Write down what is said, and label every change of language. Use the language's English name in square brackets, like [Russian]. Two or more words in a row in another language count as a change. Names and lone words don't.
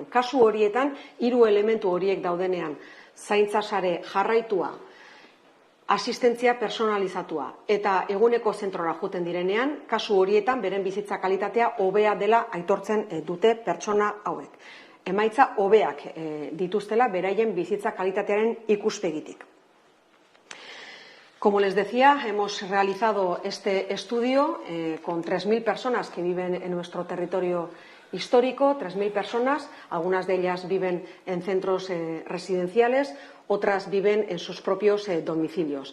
[Basque] Kasu horietan 3 elementu horiek daudenean, zaintza sare jarraitua, asistentzia personalizatua eta eguneko zentrora joeten direnean, kasu horietan beren bizitza kalitatea hobea dela aitortzen dute pertsona hauek. Emaitza hobeak dituztela beraien bizitza kalitatearen ikuspegitik. [Spanish] Como les decía, hemos realizado este estudio con 3.000 personas que viven en nuestro territorio histórico, 3.000 personas, algunas de ellas viven en centros residenciales, otras viven en sus propios domicilios.